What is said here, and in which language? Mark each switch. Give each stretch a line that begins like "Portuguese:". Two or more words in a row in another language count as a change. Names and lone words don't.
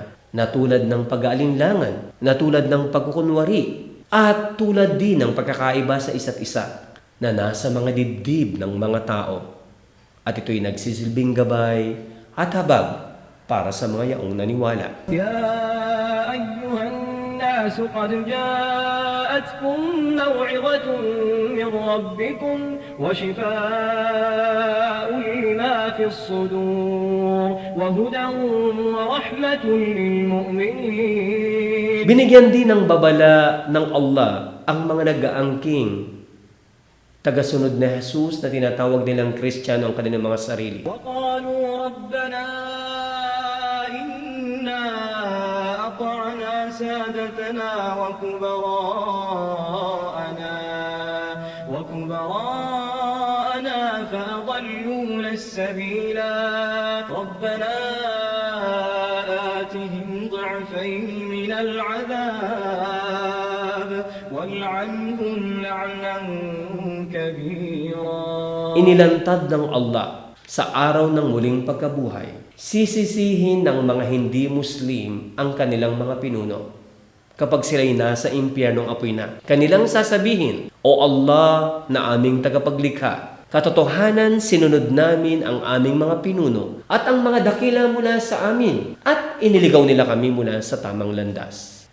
Filipino: na tulad ng pag-aalinlangan, na tulad ng pagkukunwari, at tulad din ng pagkakaiba sa isa't isa na nasa mga dibdib ng mga tao. At ito'y nagsisilbing gabay at habag para sa mga yaong naniwala.
Arabic: يا أيها الناس قد جاءتكم موعظة من ربكم وشفاء لما في الصدور وهدى ورحمة للمؤمنين.
Filipino: Binigyan din ng babala ng Allah ang mga nag-aangking tagasunod na Jesus na tinatawag nilang Kristiyano ang kanilang mga sarili.
Arabic: وقالوا ربنا إنا أطعنا سادتنا وكبراءنا فأضلونا السبيلا ربنا آتهم ضعفين من العذاب والعنهم لعنا كبيرا.
Filipino: Inilantad ng Allah sa araw ng muling pagkabuhay, sisisihin ng mga hindi Muslim ang kanilang mga pinuno. Kapag sila'y nasa impyernong apoy na, kanilang sasabihin, O Allah na aming tagapaglikha, katotohanan sinunod namin ang aming mga pinuno at ang mga dakila mula sa amin at iniligaw nila kami mula sa tamang landas.